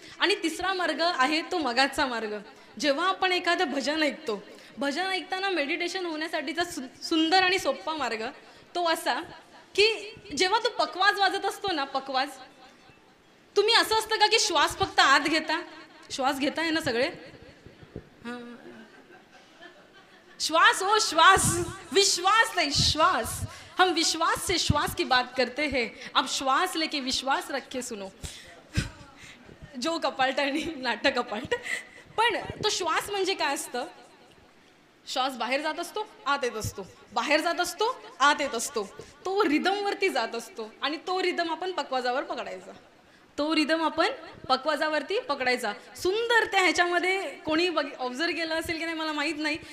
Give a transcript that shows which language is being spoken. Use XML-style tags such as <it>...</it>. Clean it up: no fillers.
<mr>आणि तिसरा मार्ग आहे तो मगाचा मार्ग. जेव्हा आपण एखादं भजन ऐकतो, भजन ऐकताना मेडिटेशन होण्यासाठीचा सुंदर आणि सोपा मार्ग तो असा की जेव्हा तो पकवाज वाजत असतो ना, पकवाज, तुम्ही असं असतं का की श्वास फक्त आत घेता? श्वास घेताय ना सगळे?</mr> <hi>श्वास ओ श्वास, विश्वास नहीं श्वास. हम विश्वास से श्वास की बात करते हैं. अब श्वास लेके विश्वास रख के सुनो.</hi> <mr>जो कपाल्ट आणि नाटक कपाल्ट. पण तो श्वास म्हणजे काय असतं? श्वास बाहेर जात असतो, आत येत असतो, बाहेर जात असतो, आत येत असतो. तो रिदमवरती जात असतो आणि तो रिदम आपण पकवाजावर पकडायचा. तो रिदम आपण पकवाजावरती पकडायचा. सुंदर त्या ह्याच्यामध्ये कोणी ऑब्झर्व केलं असेल की नाही मला माहीत नाही.</mr>